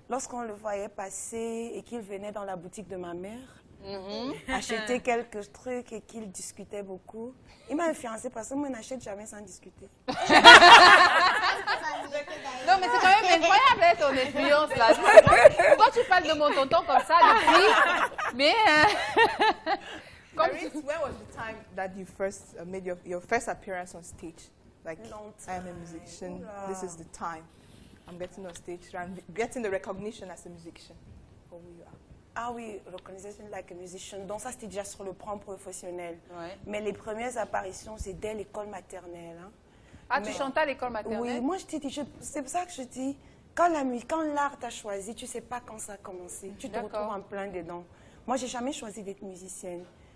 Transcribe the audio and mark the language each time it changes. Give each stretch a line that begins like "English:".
French: Lorsqu'on le voyait passer et qu'il venait dans la boutique de ma mère, acheter quelques trucs et qu'il discutait beaucoup, il m'a influencé parce que moi, je n'achète jamais sans discuter. Non, mais c'est quand même incroyable, ton influence là. Pourquoi tu parles de mon tonton comme ça depuis? Mais...
English: When was the time that you first made your first appearance on stage? Like, I am a musician, this is the time. I'm getting on stage, I'm getting the recognition as a musician. For who you are.
French: Ah oui,
English: recognition like a musician.
French: Donc ça, c'était déjà sur le plan professionnel. Ouais. Mais les premières apparitions, c'est dès l'école maternelle. Hein. Ah, tu chantais à l'école maternelle? Oui, moi, c'est pour ça que je dis, quand l'art t'a choisi, tu ne sais pas quand ça a commencé. Tu te retrouves en plein dedans. Moi, je n'ai jamais choisi d'être musicienne.